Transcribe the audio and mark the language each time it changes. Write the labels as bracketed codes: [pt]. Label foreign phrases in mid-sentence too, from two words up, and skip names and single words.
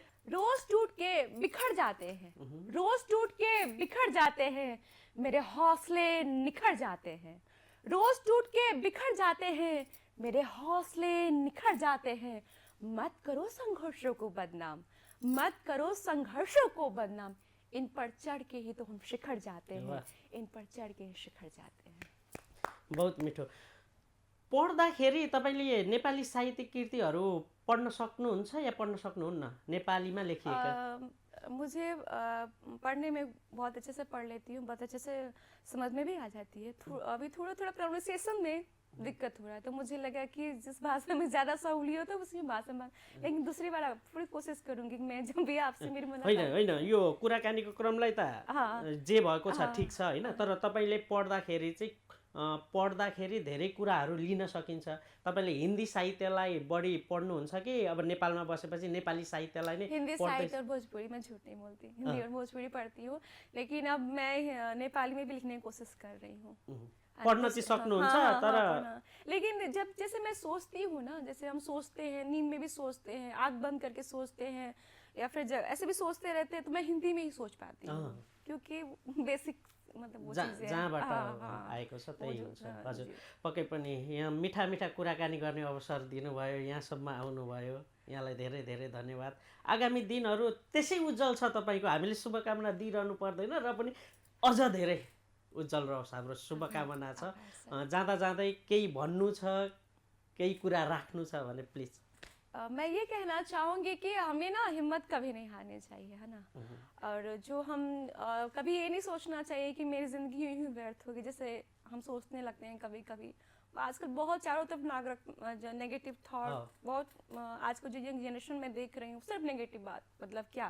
[hi] रोज टूट के बिखर जाते हैं, रोज टूट के बिखर जाते हैं, मेरे हौसले निखर जाते हैं, रोज टूट के बिखर जाते हैं, मेरे हौसले निखर जाते हैं। मत करो संघर्षों को बदनाम, मत करो संघर्षों को बदनाम, इन पर चढ़ के ही तो हम शिखर जाते हैं, इन पर चढ़ के शिखर जाते हैं। [ne] बहुत मिठो। पढ्दाखेरि तपाईले नेपाली साहित्यिक कृतिहरू पढ्न सक्नुहुन्छ या पढ्न सक्नुहुन्न, नेपालीमा लेखिएका? [hi] मुझे पढ़ने में बहुत अच्छे से पढ़ लेती हूँ, बहुत अच्छे से समझ में भी आ जाती है। अभी थोड़ा प्रोनाउंसिएशन में दिक्कत हो रहा है, तो मुझे लगा कि जिस भाषा में ज्यादा सहूलियत हो उसी भाषा में, लेकिन दूसरी बार पूरी कोसिस करूंगी कि मैं जब भी आपसे मेरी मुलाकात। [ne] होइन यो कुराकानीको क्रमलाई त जे भएको छ ठिक छ हैन, तर तपाईले पढ्दाखेरि धेरै कुराहरू लिन सकिन्छ। तपाईले हिन्दी साहित्यलाई बढी पढ्नुहुन्छ कि अब नेपालमा बसेपछि नेपाली साहित्यलाई नै? [hi] हिंदी साहित्य और भोजपुरी, मैं झूठ नहीं बोलती, हिंदी और भोजपुरी पढ़ती हूँ, लेकिन अब मैं नेपाली में भी लिखने की कोशिश कर रही हूँ। [ne] पढ़ना चाहिँ सक्नुहुन्छ, तर [hi] लेकिन जब जैसे मैं सोचती हूँ ना, जैसे हम सोचते हैं, नींद में भी सोचते हैं, आँख बंद करके सोचते हैं, या फिर ऐसे भी सोचते रहते हैं, तो मैं हिंदी में ही सोच पाती हूँ, क्योंकि बेसिक मतलब वो चीज़ है [ne] जहाँबाट आएको छ त्यही हुन्छ। हजुर, पक्कै पनि यहाँ मिठा मिठा कुराकानी गर्ने अवसर दिनुभयो, यहाँसम्म आउनुभयो, यहाँलाई धेरै धेरै धन्यवाद। आगामी दिनहरू त्यसै उज्जवल छ तपाईँको, हामीले शुभकामना दिइरहनु पर्दैन, र पनि अझ धेरै उज्जवल रहोस् हाम्रो शुभकामना छ। जाँदा जाँदै केही भन्नु छ, केही कुरा राख्नु छ भने प्लिज। [hi] मैं ये कहना चाहूँगी कि हमें ना हिम्मत कभी नहीं हारनी चाहिए, है ना। और जो हम कभी ये नहीं सोचना चाहिए कि मेरी ज़िंदगी यूं ही व्यर्थ होगी, जैसे हम सोचने लगते हैं कभी कभी। आजकल बहुत चारों तरफ [en] negative thought, [hi] बहुत आजकल जो [en] young generation [hi] में देख रही हूँ सिर्फ नेगेटिव बात, मतलब क्या।